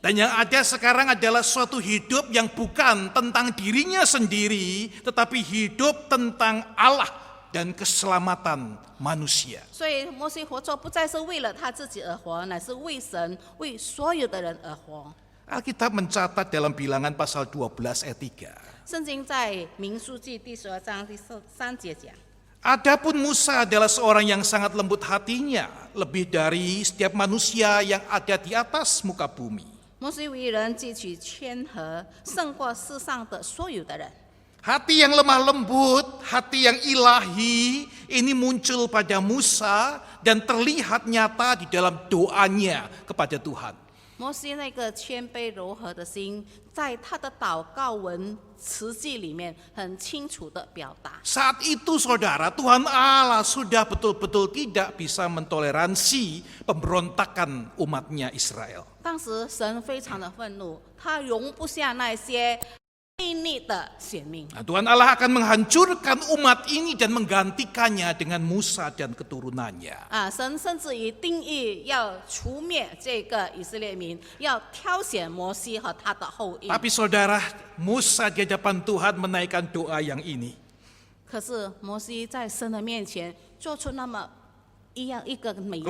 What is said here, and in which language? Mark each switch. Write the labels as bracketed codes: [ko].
[id] Dan yang ada sekarang adalah suatu hidup yang bukan tentang dirinya sendiri, tetapi hidup tentang Allah dan keselamatan manusia. [zh] 所以摩西活着不再是为了他自己而活，乃是为神、为所有的人而活。 [id] Alkitab mencatat dalam Bilangan pasal 12 ayat 3. [zh] 圣经在民数记第12章第3节讲。 [id] Adapun Musa adalah seorang yang sangat lembut hatinya, lebih dari setiap manusia yang ada di atas muka bumi. [zh] 摩西为人汲取谦和，胜过世上的所有的人。 [id] Hati yang lemah lembut, hati yang ilahi, ini muncul pada Musa dan terlihat nyata di dalam doanya kepada Tuhan. [zh] 摩西那个谦卑柔和的心，在他的祷告文词句里面很清楚的表达。 [id] Saat itu saudara, Tuhan Allah sudah betul-betul tidak bisa mentoleransi pemberontakan umatnya Israel. [zh] 当时神非常的愤怒，他容不下那些悖逆的选民。 [id] Nah, Tuhan Allah akan menghancurkan umat ini dan menggantikannya dengan Musa dan keturunannya. [zh] 神甚至于定义要除灭这个以色列民，要挑选摩西和他的后裔。 [id] Tapi saudara, Musa di hadapan Tuhan menaikkan doa yang ini. [zh] 可是摩西在神的面前做出那么一个美丽的